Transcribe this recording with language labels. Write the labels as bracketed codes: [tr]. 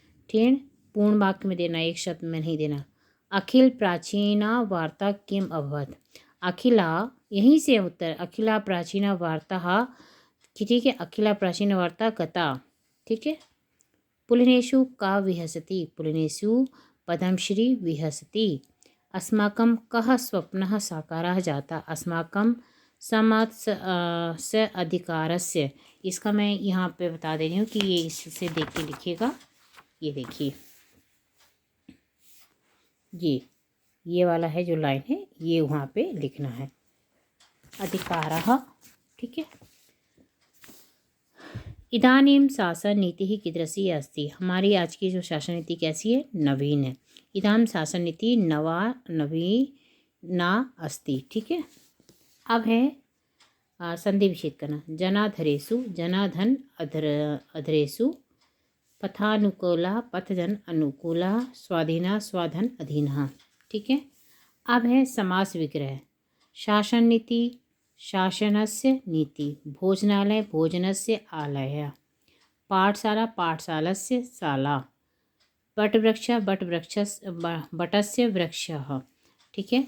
[hi] ठीक, पूर्ण वाक्य में देना, एक शब्द में नहीं देना। [sa] अखिल प्राचीना वार्ता किम अभवत, अखिला यहीं से उत्तर, अखिला प्राचीना वार्ता, ठीक है, अखिला प्राचीन वार्ता गता। [hi] ठीक है। [sa] पुलिनेषु का विहसति, पुलिनेषु पद्मश्री विहसति। अस्माकं कः स्वप्नः साकारः जाता, अस्माकं समात्स अधिकारस्य। [hi] इसका मैं यहाँ पे बता दे रही हूँ कि ये इससे देख के लिखिएगा। ये देखिए, ये वाला है जो लाइन है, ये वहाँ पे लिखना है, अधिकारः। ठीक है। [sa] इदानीं शासन नीति ही कीदृशी अस्ति, [hi] हमारी आज की जो शासन नीति कैसी है, नवीन है। [sa] इदानीं शासन नीति नवीना अस्ति। [hi] ठीक है। अब है संधि विच्छेद करना। [sa] जनाधरेषु, जनाधन अधरेषु, पथानुकूला पथजन अनुकूला, स्वाधीना स्वाधन अधीनः। [hi] ठीक है। अब है समास विग्रह। [sa] शासन नीति शासनस्य नीति, भोजनालय भोजनस्य आलयः, पाठशाला पाठशालस्य शाला, वटवृक्ष वटस्य वृक्षः। ठीक है।